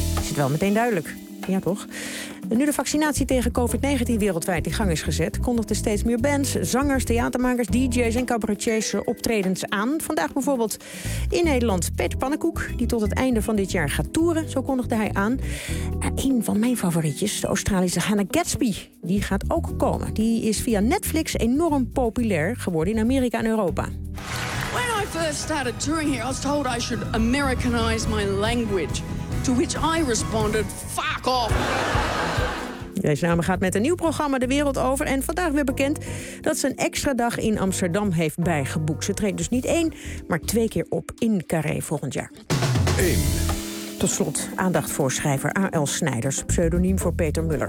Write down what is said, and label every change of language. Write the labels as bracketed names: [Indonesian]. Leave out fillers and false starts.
[Dutch] Is het wel meteen duidelijk? Ja, toch? Nu de vaccinatie tegen COVID-19 wereldwijd in gang is gezet, kondigden steeds meer bands, zangers, theatermakers, DJ's en cabaretiers optredens aan. Vandaag bijvoorbeeld in Nederland Peter Pannenkoek, die tot het einde van dit jaar gaat toeren, zo kondigde hij aan. En een van mijn favorietjes, de Australische Hannah Gadsby, die gaat ook komen. Die is via Netflix enorm populair geworden in Amerika en Europa. [English] When I first started touring here, I was told I should Americanize my language. To which I responded, fuck off. [Dutch] Deze dame gaat met een nieuw programma de wereld over. En vandaag weer bekend dat ze een extra dag in Amsterdam heeft bijgeboekt. Ze treedt dus niet 1, maar 2 keer op in Carré volgend jaar. 1. Tot slot, aandacht voor schrijver A.L. Snijders, pseudoniem voor Peter Muller.